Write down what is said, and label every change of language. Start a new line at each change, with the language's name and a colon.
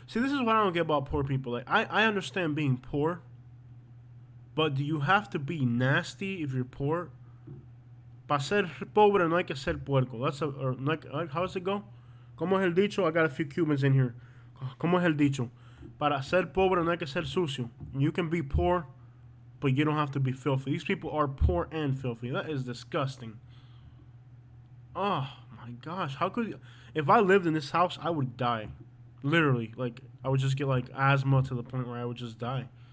English: See, this is what I don't get about poor people. Like I understand being poor, but do you have to be nasty if you're poor?
Spanish: Para ser pobre no hay que ser puerco.
English: That's how does it go?
Spanish: ¿Cómo es el dicho?
English: I got a few Cubans in here.
Spanish: ¿Cómo es el dicho? Para ser pobre no hay que ser sucio.
English: You can be poor, but you don't have to be filthy. These people are poor and filthy. That is disgusting. Oh my gosh. How could you? If I lived in this house, I would die. Literally. Like, I would just get like asthma to the point where I would just die.